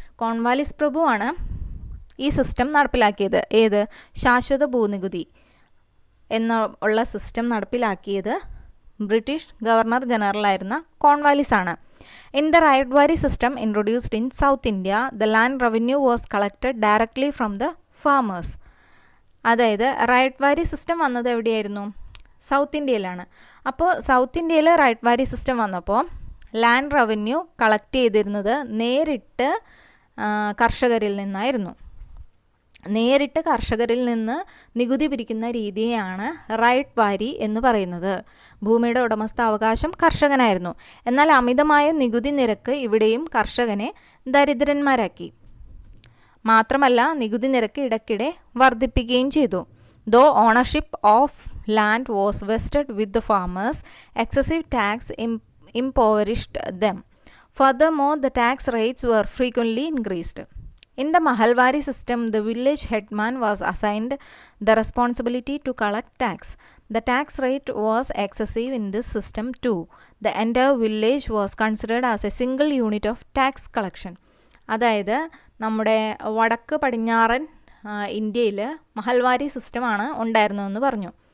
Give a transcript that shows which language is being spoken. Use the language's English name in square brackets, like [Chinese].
[Malayalam] Cornwallis പ്രഭുവാണ് ഈ system നടപ്പിലാക്കിയത്. ഏത്? ശാശ്വത ഭൂനികുതി എന്നുള്ള സിസ്റ്റം നടപ്പിലാക്കിയത് ബ്രിട്ടീഷ് ഗവർണർ ജനറലായിരുന്ന കോൺവാലിസ് ആണ്. [English] In the right wari system introduced in South India, the land revenue was collected directly from the farmers. [Malayalam] അതായത് റൈറ്റ് വാരി സിസ്റ്റം വന്നത് എവിടെയായിരുന്നു? സൗത്ത് ഇന്ത്യയിലാണ്. അപ്പോൾ സൗത്ത് ഇന്ത്യയിൽ റൈറ്റ് വാരി സിസ്റ്റം വന്നപ്പോൾ ലാൻഡ് റവന്യൂ കളക്ട് ചെയ്തിരുന്നത് നേരിട്ട് കർഷകരിൽ നിന്നായിരുന്നു. നേരിട്ട് കർഷകരിൽ നിന്ന് നികുതി പിരിക്കുന്ന രീതിയാണ് റൈറ്റ് വാരി എന്ന് പറയുന്നത്. ഭൂമിയുടെ ഉടമസ്ഥാവകാശം കർഷകനായിരുന്നു. എന്നാൽ അമിതമായ നികുതി നിരക്ക് ഇവിടെയും കർഷകനെ ദരിദ്രന്മാരാക്കി. മാത്രമല്ല നികുതി നിരക്ക് ഇടയ്ക്കിടെ വർദ്ധിപ്പിക്കുകയും ചെയ്തു. [English] Though ownership of land was vested with the farmers, excessive tax impoverished them. Furthermore, the tax rates were frequently increased. In the Mahalwari system, the village headman was assigned the responsibility to collect tax. The tax rate was excessive in this system too. The entire village was considered as a single unit of tax collection. [Malayalam] അതായത് നമ്മുടെ വടക്ക് പടിഞ്ഞാറൻ ഇന്ത്യയിൽ മഹൽവാരി സിസ്റ്റമാണ് ഉണ്ടായിരുന്നതെന്ന് പറഞ്ഞു.